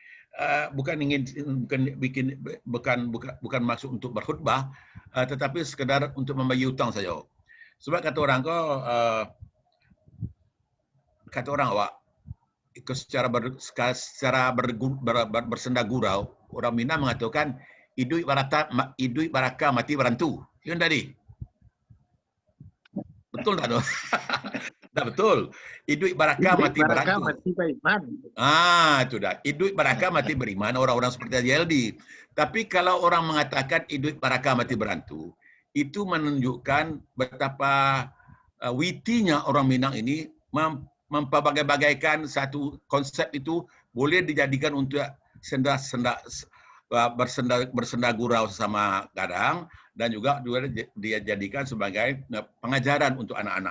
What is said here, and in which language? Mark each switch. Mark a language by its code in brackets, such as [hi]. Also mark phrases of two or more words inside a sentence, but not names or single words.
[id] Bukan maksud untuk berkhutbah, tetapi sekedar untuk membagi hutang saja. Sebab kata orang awak, secara bersenda gurau, orang Minang mengatakan [min] idui baraka mati berantu. [id] Itu tadi. Betul tak tu? Tak betul. [min] Idui baraka mati berantu. [id] Itu dah. [min] Idui baraka mati beriman, [id] orang-orang seperti Haji Heldi. Tapi kalau orang mengatakan [min] idui baraka mati berantu, [id] itu menunjukkan betapa witinya orang Minang ini memperbagai-bagaikan satu konsep itu boleh dijadikan untuk bersenda gurau sesama gadang, dan juga dia jadikan sebagai pengajaran untuk anak-anak.